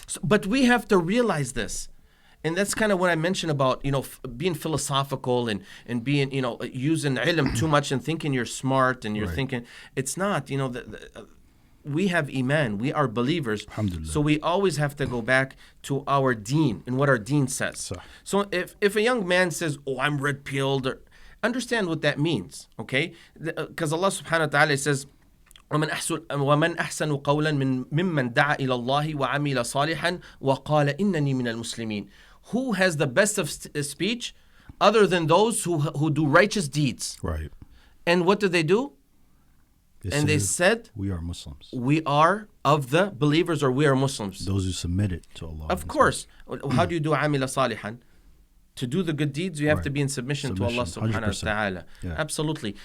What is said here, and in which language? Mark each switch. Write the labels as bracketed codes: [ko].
[en] But we have to realize this. And that's kind of what I mentioned about, being philosophical and being, using ilm too much and thinking you're smart and you're thinking it's not, we have iman, we are believers. So we always have to go back to our deen and what our deen says. So if a young man says, oh, I'm red-pilled, understand what that means, okay? Because Allah subhanahu wa ta'ala says, [ar] ومن أحسن قولا ممن دعا إلى الله وعمل صالحا وقال إنني من المسلمين. [en] Who has the best of speech other than those who do righteous deeds? Right. And what did they do? They said, we are Muslims. We are of the believers, or we are Muslims. Those who submitted to Allah. Of course. How do you do [ar] عامل صالحا? [en] To do the good deeds, you have to be in submission to Allah subhanahu wa ta'ala. Yeah. Absolutely.